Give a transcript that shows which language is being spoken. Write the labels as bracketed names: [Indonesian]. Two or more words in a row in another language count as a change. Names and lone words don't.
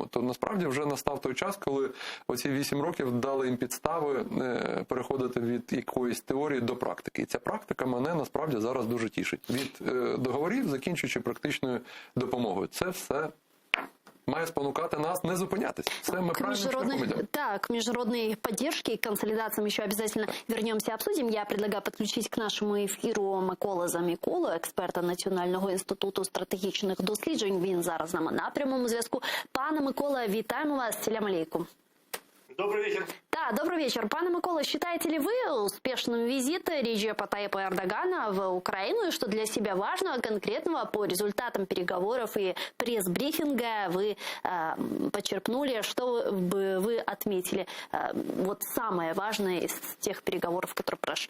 [Ukrainian] То насправді вже настав той час, коли оці 8 років дали їм підстави переходити від якоїсь теорії до практики. І ця практика мене насправді зараз дуже тішить. Від договорів, закінчуючи практичною допомогою. Це все має спонукати нас не зупинятись. [Russian] Все мы к международной поддержке и консолидациям еще обязательно вернемся и обсудим. Я предлагаю подключить к нашему эфиру Микола Заміколу, [Ukrainian] експерта Національного інституту стратегічних досліджень. Він зараз з нами на прямому зв'язку. Пане Микола, вітаємо вас. [Arabic] سلام عليكم. [Russian] Добрый вечер. Да, добрый вечер. Пане Микола, считаете ли вы успешным визит Реджепа Тайипа Эрдогана в Украину и что для себя важного конкретного по результатам переговоров и пресс-брифинга вы подчеркнули, что бы вы отметили вот самое важное из тех переговоров, которые прошли?